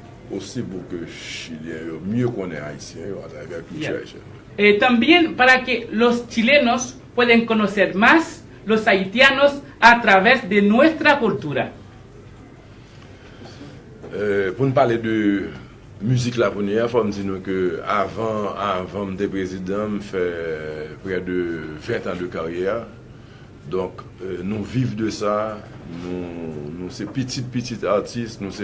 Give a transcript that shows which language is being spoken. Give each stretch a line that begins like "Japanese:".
French: Aussi pour que les Chiliens mieux connaissent Haïtiens à travers la culture haïtienne.
Spanish: También para que los chilenos puedan conocer más los haitianos a través de nuestra cultura.
French: Pour nous parler de musique la première fois, je dis que avant de président, je fais près de 20 ans de carrière. Donc, nous vivons de ça. Nous sommes petits artistes,